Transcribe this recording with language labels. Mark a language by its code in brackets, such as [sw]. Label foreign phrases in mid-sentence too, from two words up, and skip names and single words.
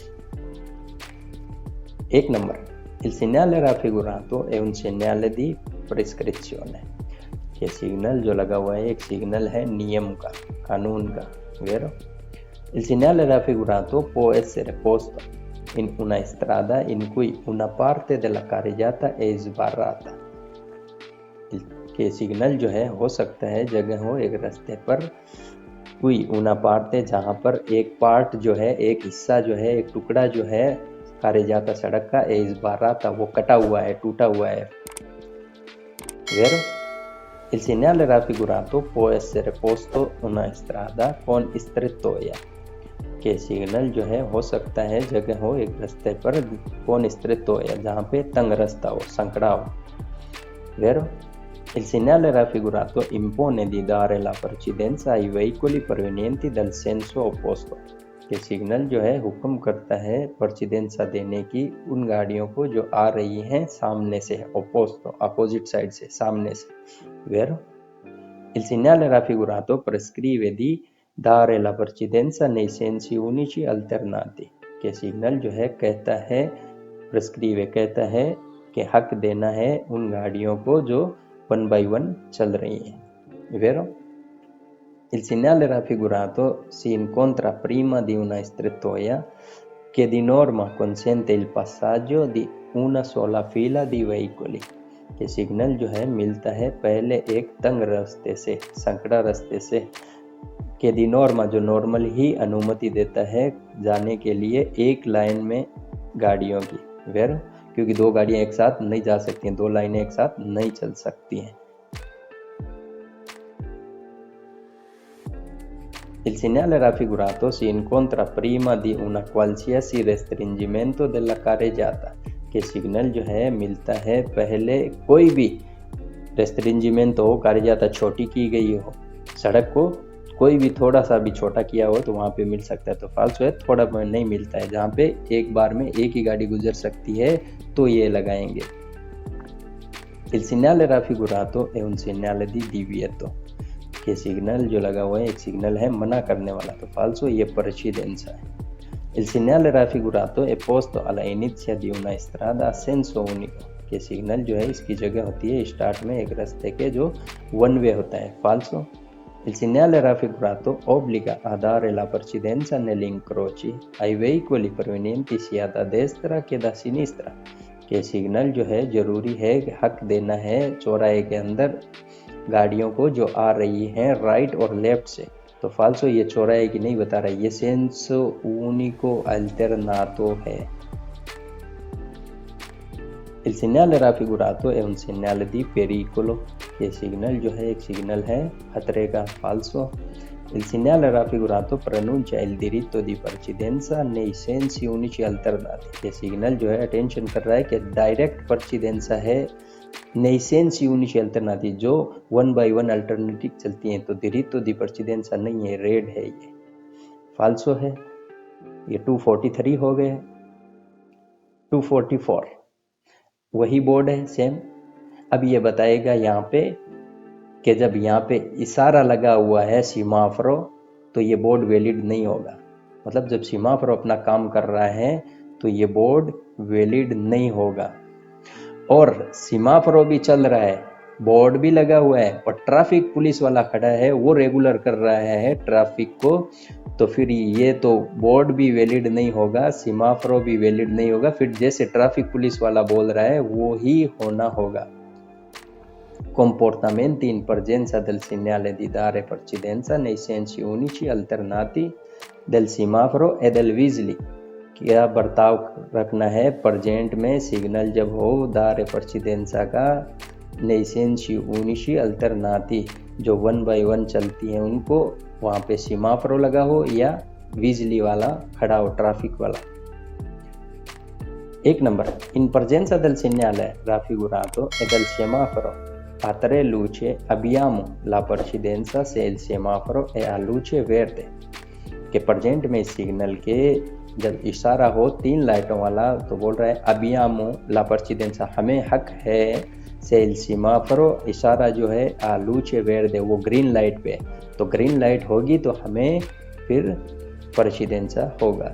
[hi] 1 नंबर, [it] il segnale raffigurato è un segnale di prescrizione। [hi] ये सिग्नल जो लगा हुआ है एक सिग्नल है नियम का, कानून का, [it] vero? Il segnale raffigurato può essere posto in una strada in cui una parte della carreggiata è sbarrata। [hi] के सिग्नल जो है हो सकता है जगह हो एक रास्ते पर, कोई [it] una parte [hi] जहाँ पर एक पार्ट जो है, एक हिस्सा जो है, एक टुकड़ा जो है carreggiata सड़क का [it] è sbarrata, [hi] वो कटा हुआ है, टूटा हुआ है, [it] vero? Il segnale raffigurato può essere posto una strada con strettoia। [hi] के सिग्नल जो है हो सकता है जगह हो एक रास्ते पर [it] con strettoia [hi] जहाँ पे तंग रास्ता हो, संकड़ा हो, [it] vero? Il segnale raffigurato impone di dare la precedenza ai veicoli provenienti dal senso opposto। [hi] के सिग्नल जो है हुक्म करता है precedenza देने की उन गाड़ियों को जो आ रही हैं सामने से, opposto, [en] opposite side [hi] से, सामने से, [it] vero? Il segnale raffigurato prescrive di dare la precedenza nei sensi unici alternati। [hi] के सिग्नल जो है कहता है, prescrive कहता है कि हक देना है उन गाड़ियों को जो 1 बाई 1 चल रही हैं, [it] vero? Il segnale raffigurato si incontra prima di una strettoia che di norma consente il passaggio di una sola fila di veicoli। [hi] के सिग्नल जो है मिलता है पहले एक तंग रास्ते से, संकड़ा रास्ते से, के [it] di norma [hi] जो नॉर्मल ही अनुमति देता है जाने के लिए एक लाइन में गाड़ियों की, वेर, क्योंकि 2 गाड़ियां एक साथ नहीं जा सकती हैं, 2 लाइनें एक साथ नहीं चल सकती हैं। [it] Il segnale raffigurato si incontra prima di una qualsiasi restringimento della carreggiata। [hi] के सिग्नल जो है मिलता है पहले कोई भी रेस्ट्रिंजिमेंट हो, carreggiata छोटी की गई हो, सड़क को कोई भी थोड़ा सा भी छोटा किया हो तो वहाँ पे मिल सकता है। तो फाल्सो है, थोड़ा नहीं मिलता है, जहाँ पे एक बार में एक ही गाड़ी गुजर सकती है तो ये लगाएंगे। [it] Il segnale raffigurato è un segnale di divieto। [hi] के सिग्नल जो लगा हुआ है एक सिग्नल है मना करने वाला, तो फाल्सो ये precedenza है। [it] Il segnale raffigurato è posto alla inizio di una strada a senso unico। [hi] के सिग्नल जो है इसकी जगह होती है स्टार्ट में एक रास्ते के जो 1 वे होता है, फाल्सो। [it] Il segnale raffigurato obbliga a dare la precedenza negli incroci ai veicoli provenienti sia da destra che da sinistra। [hi] के सिग्नल जो है जरूरी है कि हक देना है चौराहे के अंदर गाड़ियों को जो आ रही हैं राइट और लेफ्ट से। तो फाल्सो ये चौराहे की नहीं बता रहा है, ये [it] senso unico alternato [hi] है। [it] Il segnale raffigurato è un segnale di pericolo। [hi] ये सिग्नल जो है एक सिग्नल है खतरे का, फाल्सो। [it] Il segnale raffigurato pronuncia il diritto di precedenza nei sensi unici alternati। [hi] ये सिग्नल जो है अटेंशन कर रहा है कि डायरेक्ट precedenza है [it] nei sensi unici alternati, [hi] जो 1 बाई 1 अल्टरनेटिव चलती हैं, तो [it] diritto di precedenza [hi] नहीं है, रेड है, ये फाल्सो है। ये 243 हो गए। 244 वही बोर्ड है सेम। अब ये बताएगा यहाँ पे कि जब यहाँ पे इशारा लगा हुआ है सीमाफरो तो ये बोर्ड वैलिड नहीं होगा। मतलब जब सीमाफरो अपना काम कर रहा है तो ये बोर्ड वैलिड नहीं होगा। और सीमाफरो भी चल रहा है, बोर्ड भी लगा हुआ है और [en] traffic police [hi] वाला खड़ा है, वो रेगुलर कर रहा है ट्रैफिक को, तो फिर ये तो बोर्ड भी वैलिड नहीं होगा, सीमाफरो भी वैलिड नहीं होगा। फिर जैसे [en] traffic police [hi] वाला बोल रहा है वो ही होना होगा। [it] Comportamenti in presenza del segnale di dare precedenza nei sensi unici alternati del semaforo e del visli। [hi] क्या बर्ताव रखना है प्रेजेंट में सिग्नल जब हो [it] dare precedenza [hi] का [it] nei sensi unici alternati [hi] जो 1 बाय 1 चलती हैं उनको वहाँ पे सीमाफोरो लगा हो या बिजली वाला खड़ा हो ट्रैफिक वाला। 1 नंबर [it] in presenza del segnale raffigurato e del semaforo a 3 luci abbiamo la precedenza se il semaforo è a luce verde [hi] कि प्रेजेंट में सिग्नल के जब इशारा हो 3 लाइटों वाला तो बोल रहा है [it] abbiamo la precedenza [hi] हमें हक है [it] se il semaforo [hi] इशारा जो है [it] a luce verde [hi] वो [en] green light [hi] पे तो [en] green light [hi] होगी तो हमें फिर precedenza होगा।